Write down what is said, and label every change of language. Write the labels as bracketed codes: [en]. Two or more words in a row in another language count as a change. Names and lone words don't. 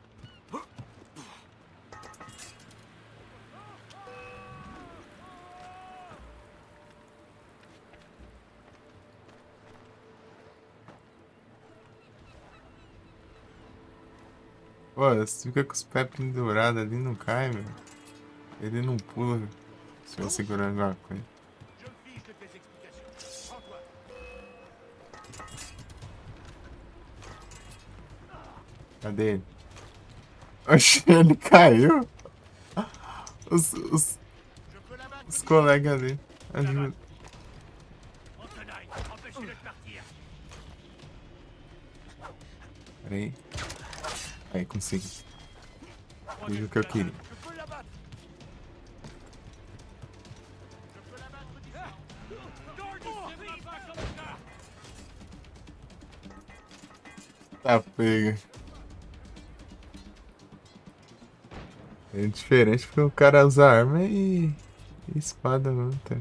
[pt] Pô, se fica com os pés pendurados ali, não cai, meu. Ele não pula se vai segurando alguma coisa. [fr] Je me fiche de tes explications. Prends-toi! [pt] Cadê ele? Oxe, ele caiu. Os, [fr] Je peux l'abattre! [pt] os colegas dele. Ajuda. [fr] En tenaille! Empêchez-le de partir! [pt] Pera aí. Aí, consegui. Fiz o que eu queria. [fr] Je peux l'abattre! Je peux l'abattre d'ici! Gordon! Fais pas comme ça! [pt] Tá pega. É diferente porque o cara usa arma e espada, não tem.